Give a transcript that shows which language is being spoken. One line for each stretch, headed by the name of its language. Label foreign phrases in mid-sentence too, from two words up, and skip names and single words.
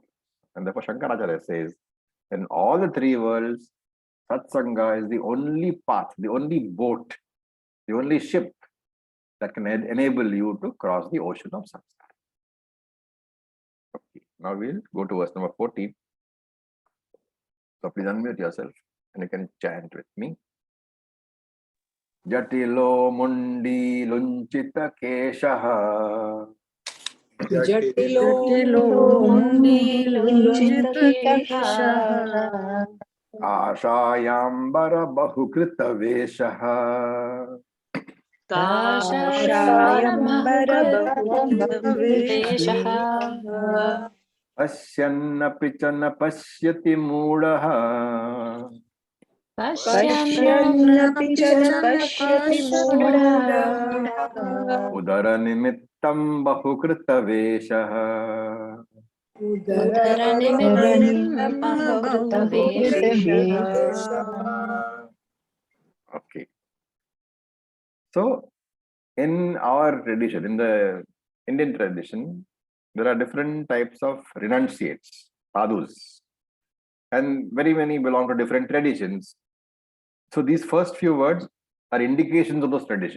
English: And therefore Shankaracharya says, in all the three worlds, satsanga is the only path, the only boat, the only ship that can enable you to cross the ocean of samsara. Okay. Now we'll go to verse number 14. So please unmute yourself and you can chant with me.
Sanskrit: जटिलो मुण्डी लुञ्छित केशः. जटिलो मुण्डी लुञ्छित काषायाम्बर बहुकृत वेषः. काषायाम्बर पश्यन्नपि च न पश्यति मूढः. पश्यन्नपि च न पश्यति मूढः उदर निमित्तं बहुकृत वेषः. उदर निमित्तं बहुकृत वेषः.
English: Okay. So, in our tradition, in the Indian tradition, there are different types of renunciates, sadhus, and very many belong to different traditions. So these first few words are indications of those traditions.